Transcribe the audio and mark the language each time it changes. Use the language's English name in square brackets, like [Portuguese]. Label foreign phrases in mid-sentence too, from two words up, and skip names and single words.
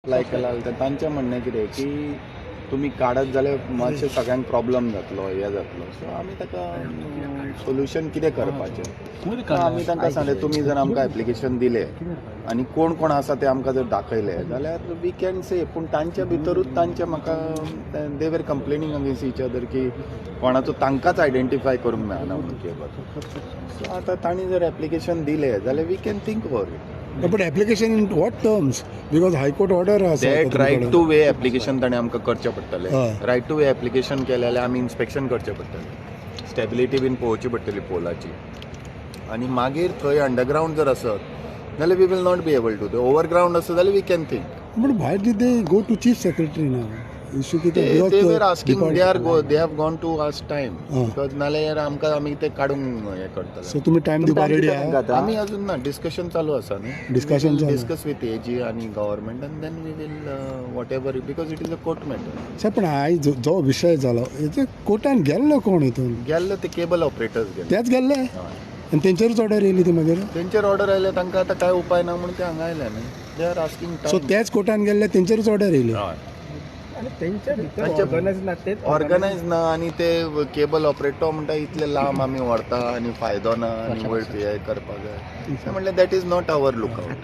[Konkani] अप्लाय केला तर तांचें म्हणणें कितें की तुमी काडत जाल्यार मातशें सगळ्यांक प्रॉब्लम जातलो हें जातलो सो आमी ताका सोल्युशन कितें करपाचें आमी तांकां सांगलें तुमी जर आमकां एप्लिकेशन दिलें आनी कोण कोण आसा ते आमकां जर दाखयले जाल्यार [English] we can say [Konkani] पूण तांच्या भितरूच तांचे म्हाका [English] they were complaining against each other [Konkani] की कोणाचो तांकांच आयडेंटिफाय करूंक मेळना म्हणून केबल सो आतां तांणी जर एप्लिकेशन दिलें जाल्यार [English] we can think over it. But application in what terms? Because High Court order has that right to way application [Konkani] ताणें आमकां करचें पडटलें [English] right to way application [Konkani] केलें जाल्यार आमी इन्स्पेक्शन करचें पडटलें स्टेबिलिटी बीन पळोवची पडटली पोलाची आनी मागीर थंय अंडरग्रावंड जर आसत जाल्यार [English] we will not be able to overground [Konkani] आसत जाल्यार [English] we can think. But why did they go to chief secretary now? Issue they were asking they have gone to us time because [Konkani] नाल्यार आमकां आमी ते काडूंक हें करतले. So तुम्ही टाइम दिवपा रेडी आहात? आमी अजून ना डिस्कशन चालू आसा न्ही [English] discuss with AG [Konkani] आनी गव्हर्मेंट आनी [English] then we will whatever because it is a court matter. [Konkani] पण आयज जो विशय जालो हेचे कोर्टान गेल्लो कोण हितून गेल्ले ते केबल ऑपरेटर्स गेले तेच गेल्ले आनी तेंचेरूच ऑर्डर येयली ती मागीर तेंचेर ऑर्डर आयले तांकां आतां काय उपाय ना म्हणून ते हांगा आयले न्ही [English] they are asking. [Konkani] सो तेच कोर्टान गेल्ले तेंचेरूच ऑर्डर येयली ऑर्गनायज ना आनी ते केबल ऑपरेटर म्हणटा इतले लांब आमी व्हरता आनी फायदो ना आनी वळपी हें करपाक जाय ते म्हणलें [English] that is not our lookout.